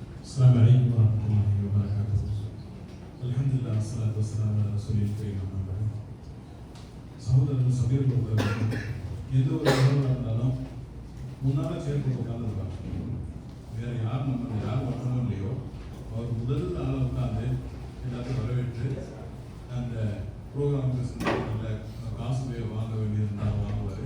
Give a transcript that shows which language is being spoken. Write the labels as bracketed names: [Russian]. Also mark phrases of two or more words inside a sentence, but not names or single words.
[Arabic] السلام عليكم ورحمة الله وبركاته. الحمد لله والصلاة والسلام على رسول الكريم أما بعد. [Tamil] சகோதரர்கள் சபீர் பொறுத்தவரைக்கும் எந்த ஒரு உறவாக இருந்தாலும் முன்னால் சேர்த்து உட்காந்துருப்பாங்க. வேறு யார் நம்ம யார் வரணும் இல்லையோ அவர் முதல் ஆள் உட்காந்து எல்லாத்தையும் வரவேற்று அந்த ப்ரோக்ராமுக்கு செஞ்ச காசு வாங்க வேண்டியிருந்தால் வாங்குவார்.